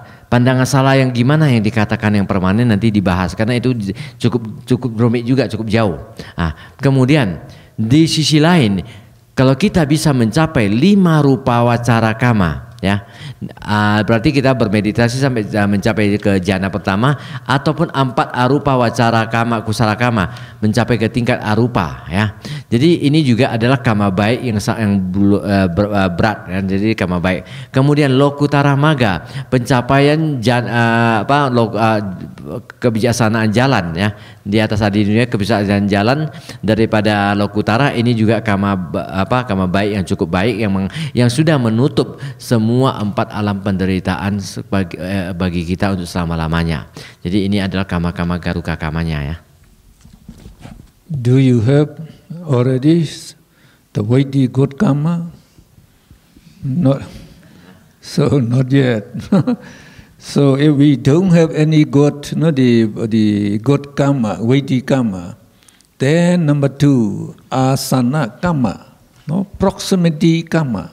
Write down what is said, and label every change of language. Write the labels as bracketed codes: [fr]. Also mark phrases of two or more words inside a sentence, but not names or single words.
[id] Pandangan salah yang gimana yang dikatakan yang permanen nanti dibahas karena itu cukup rumit juga, cukup jauh. Nah, kemudian di sisi lain kalau kita bisa mencapai 5 [pi] rupa wacara kama, [id] ya, berarti kita bermeditasi sampai mencapai ke jana pertama ataupun 4 [pi] arupa wacara kama kusala kama [id] mencapai ke tingkat arupa, ya. Jadi ini juga adalah kama baik yang berat, ya. Jadi kama baik. Kemudian [pi] lokutara maga, [id] pencapaian kebijaksanaan jalan, ya. Di atas di dunia kebijaksanaan jalan daripada lokutara ini juga kama baik yang cukup baik yang sudah menutup semua 4 alam penderitaan bagi kita untuk selama-lamanya. Jadi ini adalah kama-kama garuka kamanya, ya. [en] Do you have already the weighty good karma? Not so, not yet. So if we don't have any good, the good karma, weighty karma, then number 2, asana karma, proximity karma.